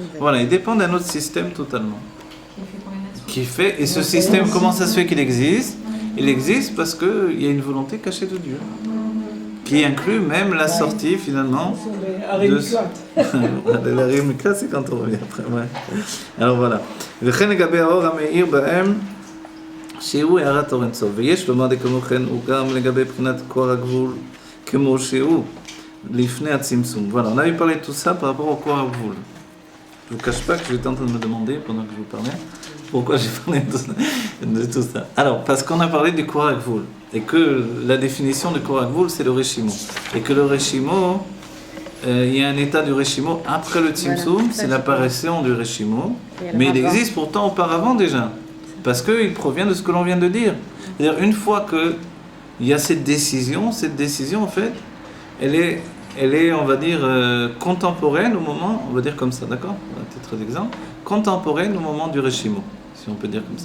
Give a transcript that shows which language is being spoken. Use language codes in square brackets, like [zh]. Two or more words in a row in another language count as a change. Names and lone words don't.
[fr] Voilà, il dépend d'un autre système totalement. Qui fait, et ce système, comment ça se fait qu'il existe? Il existe parce qu'il y a une volonté cachée de Dieu, qui inclut même la sortie finalement de l'arrêt miklat, c'est quand on revient après. Ouais. Alors voilà. [he] וכן לגבי האור המאיר בהם שהוא הארת אור אינסוף, ויש לומר כמו כן הוא גם לגבי בחינת כוח הגבול כמו שהוא לפני הצמצום. [fr] Voilà, on avait parlé de tout ça par rapport au [he] כוח הגבול. [fr] Je ne vous cache pas que j'étais en train de me demander pendant que je vous parlais pourquoi j'ai parlé de tout ça. Alors, parce qu'on a parlé du [he] כוח הגבול [fr] et que la définition du [he] כוח הגבול [fr] c'est le reshimo et que le reshimo il y a un état du reshimo après le tzimtzum, voilà, c'est l'apparition du reshimo, mais il existe pourtant auparavant déjà, parce qu'il provient de ce que l'on vient de dire. C'est-à-dire une fois qu'il y a cette décision en fait, elle est on va dire contemporaine au moment, on va dire comme ça, d'accord, à titre d'exemple, contemporaine au moment du reshimo, si on peut dire comme ça.